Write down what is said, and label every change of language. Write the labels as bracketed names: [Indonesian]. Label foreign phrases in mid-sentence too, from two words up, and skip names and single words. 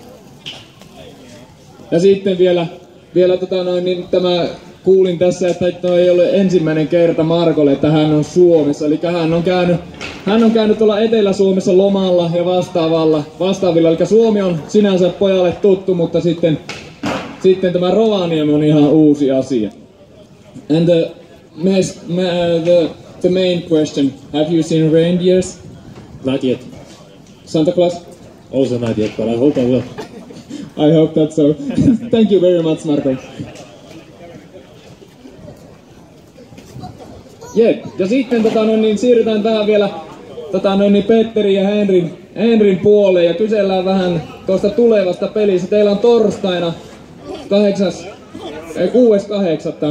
[Finnish] Ja sitten vielä niin tämä kuulin tässä, että tuo ei ole ensimmäinen kerta Markolle, että hän on Suomessa. Eli hän on käynyt tuolla Etelä-Suomessa lomalla ja vastaavilla. Eli Suomi on sinänsä pojalle tuttu, mutta sitten tämä Rovaniemi on ihan uusi asia. [English] And the main question, have you seen reindeers? Not yet. Santa Claus? Also not yet, but I hope I will. I hope that's so. Thank you very much, Marko. [Finnish] Ja sitten niin siirrytään tähän vielä Petterin ja Henrin puoleen ja kysellään vähän tuosta tulevasta pelistä. Teillä on torstaina 6.8.